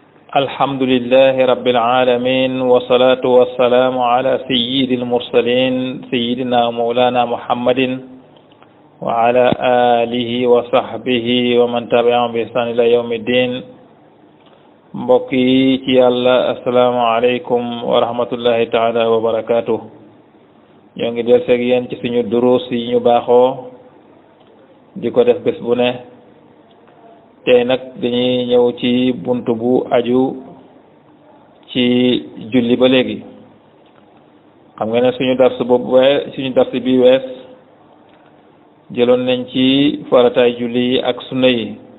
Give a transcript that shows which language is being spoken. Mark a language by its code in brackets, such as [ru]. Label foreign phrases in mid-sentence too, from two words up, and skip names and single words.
[ar] الحمد لله رب العالمين والصلاة والسلام على سيد المرسلين سيدنا مولانا محمد وعلى آله وصحبه ومن تبعهم بإحسان إلى يوم الدين بقي الله السلام عليكم ورحمة الله تعالى وبركاته [wo] يونغي ديال سيغيان ci suñu durus yi ñu baxo diko def bes bu ne tey nag dañuy ñëw ci buntu bu aju ci julli ba léegi xam nga ne suñu dars boobu suñu dars bi wees jëloon nañ ci farataay julli yi ak sunna yi